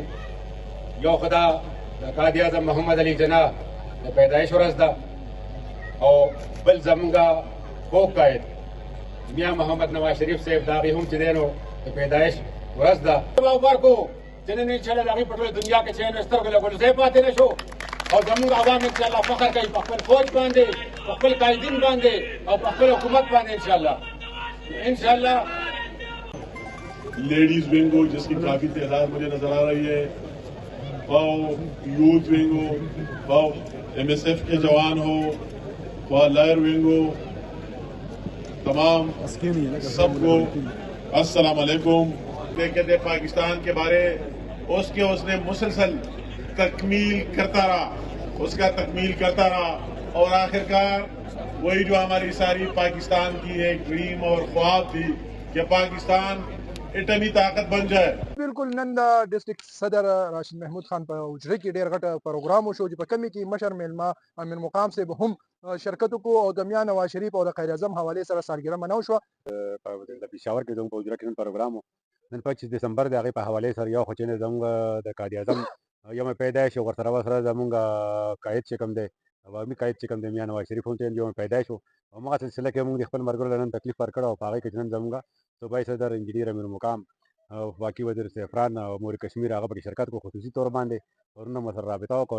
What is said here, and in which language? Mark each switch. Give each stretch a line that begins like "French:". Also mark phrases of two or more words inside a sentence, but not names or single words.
Pashto: یو خدا د قائد اعظم محمد علي جناح د پیدایش ورځ ده او بل زموږ کوک قائد میا محمد نواز شریف صاحب د هغې هم چې دی نو د پیدایش ورځ ده. ورکو چې نن انشاءالله د هغې په ټوله دنیا کې چې یې سترګو له ګلزۍ پاتې نه شو او زموږ عوام انشاءالله فخر کوي په خپل فوج باندې، په خپل قائدین باندې او په خپل حکومت باندې انشاءالله.
English: ladies wing
Urdu: ہو جس کی کافی تعداد مجھے نظر آ رہی ہے، واؤ
English: youth wing
Urdu: ہو، واؤ MSF کے جوان ہو، واؤ
English: lawyer wing
Urdu: ہو، تمام سب کو
Arabic: السلام علیکم.
Urdu: کہتے پاکستان کے بارے اس نے مسلسل تکمیل کرتا رہا، اس کا تکمیل کرتا رہا اور آخرکار وہی جو ہماری ساری پاکستان کی ایک ڈریم اور خواب تھی کہ پاکستان ایٹمی طاقت بن جائے.
Pashto: बिल्कुल नन د ډسټریکټ صدر راشد محمود خان په حجره کې ډیر غټ پروګرام وشو چې په کمی کې مشر میلمه امیر مقام صاحب هم شرکت وکړو او د میا نواز شریف او د قائد اعظم حواله سره سالګرہ مناو شو. د پېښور کې زموږ په حجره کې نن پروګرام و. نن 25 دسمبر د هغې په حواله سره یو خو چې زموږ د قائد اعظم یوم پیدایش او ورسره زموږ قائد چې کوم دی عوامي قائد چې کوم دی میا نواز شریف هم چې یوم پیدایش و او هغه سلسله کې موږ د خپل مرګرو نن تکلیف ورکړ او په هغې کې نن زموږ صوبایي صدر انجینیر امیر مقام او واقعي وزیر زعفران او امور کشمیر هغه پکې شرکت کو خصوصي طور باندې ورونه مسر رابطه وکړو.